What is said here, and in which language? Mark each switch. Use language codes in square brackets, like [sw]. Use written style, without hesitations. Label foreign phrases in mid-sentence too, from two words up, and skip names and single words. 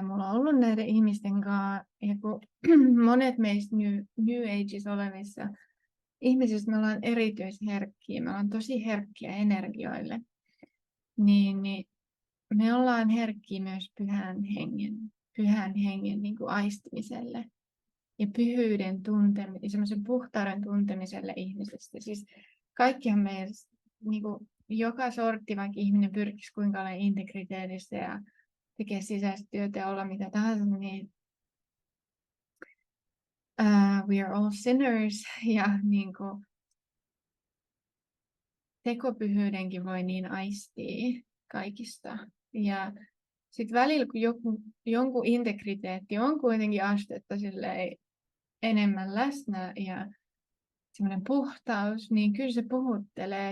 [fi] mulla on ollut näiden ihmisten kanssa, ja kun monet meistä New Ageissa olevissa ihmisistä, me ollaan erityisherkkiä, me ollaan tosi herkkiä energioille, niin me ollaan herkkiä myös pyhän hengen niin kuin aistimiselle ja pyhyyden tuntemiselle, semmoisen puhtauden tuntemiselle ihmisestä. Siis kaikkihan meidän, niin kuin joka sortti, vaikka ihminen pyrkisi kuinka olla integriteetissä ja tekee sisäistä työtä ja olla mitä tahansa, niin [en] we are all sinners [fi] ja niin kuin, tekopyhyydenkin voi niin aistia kaikista. Ja sitten välillä, kun jonkun integriteetti on kuitenkin astetta enemmän läsnä ja semmoinen puhtaus, niin kyllä se puhuttelee.